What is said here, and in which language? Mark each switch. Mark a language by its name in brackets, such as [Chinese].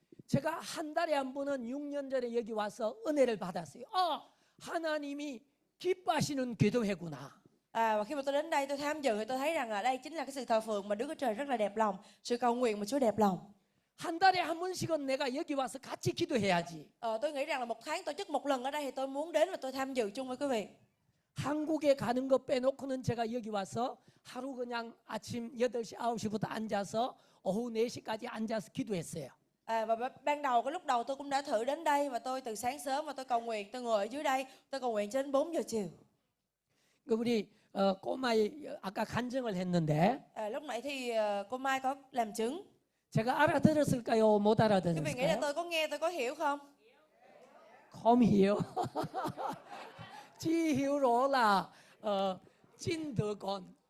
[Korean] 제가 한 달에 한 번은 6년 전에 여기 와서 은혜를 받았어요. 하나님이 기뻐하시는 기도회구나. [Vietnamese] và khi mà tôi đến đây tôi tham dự thì tôi thấy rằng là đây chính là cái sự thờ phượng mà Đức Chúa Trời rất là đẹp lòng, sự cầu nguyện mà Chúa đẹp lòng. [Korean] 한 달에 한 번씩은 내가 여기 와서 같이 기도해야지. [Vietnamese] Tôi nghĩ rằng là một tháng tổ chức một lần ở đây thì tôi muốn đến và tôi tham dự chung với quý vị. [Korean] 한국에 가는 거 빼놓고는 제가 여기 와서 하루 그냥 아침 8시, 9시부터 앉아서 오후 4시까지 앉아서 기도했어요. [Vietnamese] Và ban đầu cái lúc đầu tôi cũng đã thử đến đây và tôi từ sáng sớm và tôi cầu nguyện, tôi ngồi ở dưới đây, tôi cầu nguyện cho đến 4 giờ chiều. [Korean] 우리 꼬마이 아까 간증을 했는데 [Vietnamese] Lúc nãy thì cô Mai có làm chứng. [Korean] 제가 알아들었을까요? 못 [Vietnamese] Quý vị nghĩ là [Korean] 알아들었을까요? [Vietnamese] tôi có nghe, tôi có hiểu không? không hiểu. chỉ hiểu rõ là tin được con.